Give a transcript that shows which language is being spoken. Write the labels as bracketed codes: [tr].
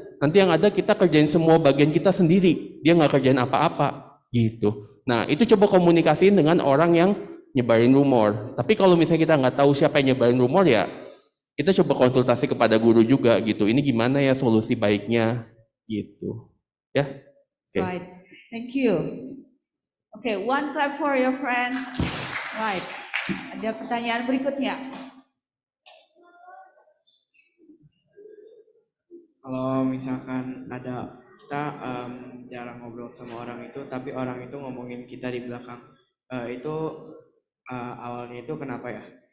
[id] Nanti yang ada kita kerjain semua bagian kita sendiri, dia nggak kerjain apa-apa, gitu. Nah, itu coba komunikasiin dengan orang yang nyebarin rumor. Tapi kalau misalnya kita nggak tahu siapa yang nyebarin rumor, ya kita coba konsultasi kepada guru juga, gitu. Ini gimana ya solusi baiknya, gitu. Ya, okay. [en] Right. Thank you. Okay, one clap for your friend. Right. [id] Ada pertanyaan berikutnya. Kalau misalkan ada kita jarang ngobrol sama orang itu, tapi orang itu ngomongin kita di belakang, itu awalnya itu kenapa ya?